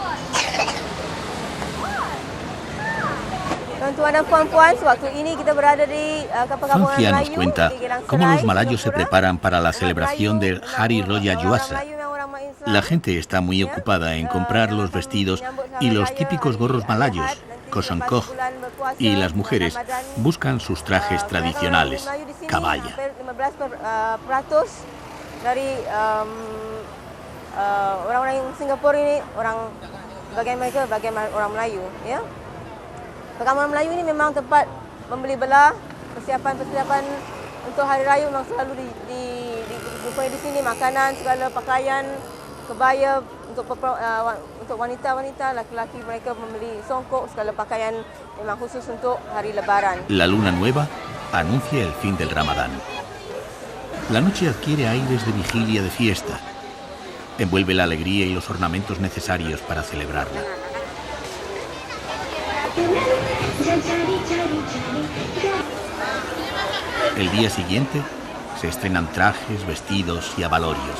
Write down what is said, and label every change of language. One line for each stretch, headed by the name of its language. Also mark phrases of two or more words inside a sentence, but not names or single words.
Spanish: Fanfia nos cuenta cómo los malayos se preparan para la celebración del Hari Raya Yuasa. La gente está muy ocupada en comprar los vestidos y los típicos gorros malayos, kosongkoh, y las mujeres buscan sus trajes tradicionales, kabaya.
Malay: Orang Melayu ini memang tempat membeli belah, persiapan untuk hari raya memang selalu dijumpai di sini, makanan, segala pakaian, kebaya untuk wanita-wanita, laki-laki mereka membeli songkok, segala pakaian memang khusus untuk hari Lebaran.
Spanish: La luna nueva anuncia el fin del Ramadán. La noche adquiere aires de vigilia de fiesta. Envuelve la alegría y los ornamentos necesarios para celebrarla. El día siguiente se estrenan trajes, vestidos y abalorios.